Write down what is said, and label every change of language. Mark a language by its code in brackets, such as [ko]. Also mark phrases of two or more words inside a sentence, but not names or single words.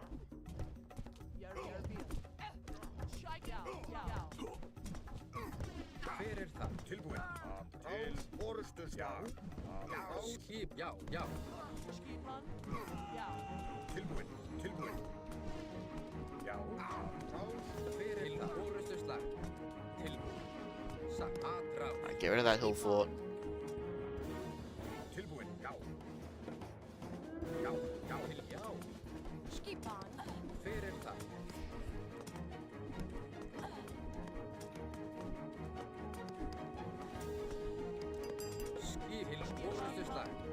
[is] Hver þar? Tilbúin. Til orustu slag. Skip, já, já. Skipan. Já. Tilbúin. Já. Hver það? Orustu slag. Tilbúin. Atrás. [en] Alright, get rid of that hill fort. [is] Tilbúin. Já. Já. Skipan. Hver það? Skip, orustu slag.